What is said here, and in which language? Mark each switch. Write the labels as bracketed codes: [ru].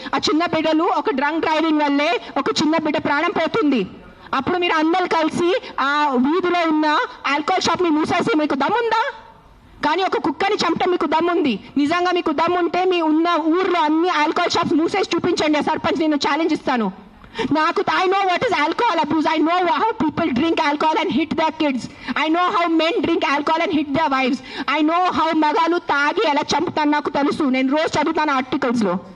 [te] ఆ చిన్న బిడ్డలు ఒక డ్రంక్ డ్రైవింగ్ వల్లే ఒక చిన్న బిడ్డ ప్రాణం పోతుంది. అప్పుడు మీరు అందరు కలిసి ఆ వీధిలో ఉన్న ఆల్కహాల్ షాప్ ని మూసేసి మీకు దమ్ముందా? కానీ ఒక కుక్కని చంపటం మీకు దమ్ముంది. నిజంగా మీకు దమ్ముంటే మీ ఉన్న ఊర్లో అన్ని ఆల్కహాల్ షాప్స్ మూసేసి చూపించండి. ఆ సర్పంచ్ నేను ఛాలెంజ్ ఇస్తాను. [en] I know what is alcohol abuse. I know how people drink alcohol and hit their kids. I know how men drink alcohol and hit their wives. I know how [te] మగాలు తాగి ఎలా చంపుతాను నాకు తెలుసు. నేను రోజు చదువుతాను ఆర్టికల్స్ లో.